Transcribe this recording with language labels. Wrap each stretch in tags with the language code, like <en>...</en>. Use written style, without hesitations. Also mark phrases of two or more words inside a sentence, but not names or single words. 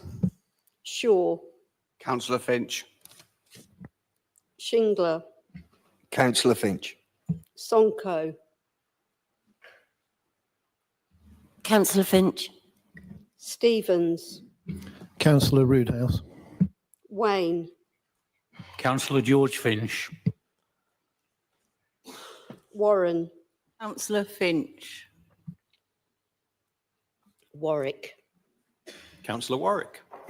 <en>Shaw, Councillor Finch. Shingler, Councillor Finch. Sonko, Councillor Finch. Stevens, Councillor Roodhouse. Wayne, Councillor George Finch. Warren, Councillor Finch. Warwick. Councillor Warwick.</en>